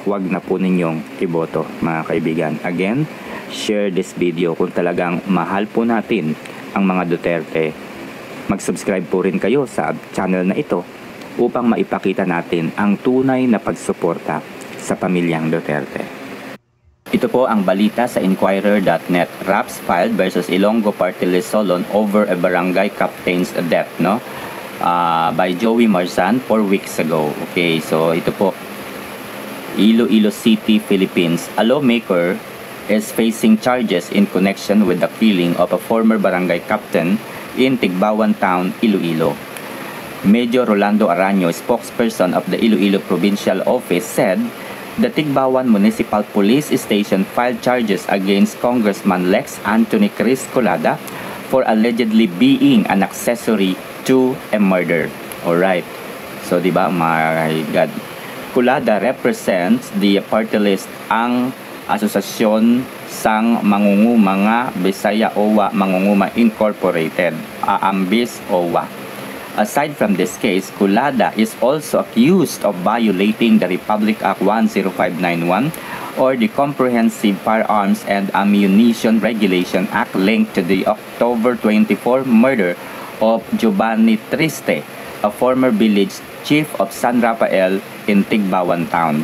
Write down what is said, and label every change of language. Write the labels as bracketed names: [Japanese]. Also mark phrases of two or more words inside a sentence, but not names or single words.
[Filipino] Huwag na po ninyong iboto mga kaibigan. Again, [English] share this video [Filipino] kung talagang mahal po natin ang mga Duterte. Mag-subscribe po rin kayo sa channel na ito upang maipakita natin ang tunay na pagsuporta sa pamilyang Duterte. Ito po ang balita sa Inquirer.net. [English] Raps filed versus Ilonggo Party List Solon over a barangay captain's death, no? By Joey Marzan 4 weeks ago. [Filipino] Okay, so ito po. Iloilo City, Philippines. [English] A lawmaker is facing charges in connection with the killing of a former barangay captain in Tigbawan Town, Iloilo. Major Rolando Araño, spokesperson of the Iloilo Provincial Office, said the Tigbawan Municipal Police Station filed charges against Congressman Lex Anthony Chris Colada for allegedly being an accessory to a murder. Alright, so diba, my God, Colada represents the party list ang Asosasyon sang Mangunguma Bisaya OWA Mangunguma Incorporated, Aambis OWA. Aside from this case, Colada is also accused of violating the Republic Act 10591 or the Comprehensive Firearms and Ammunition Regulation Act linked to the October 24 murder of Giovanni Triste, a former village chief of San Rafael in Tigbawan Town.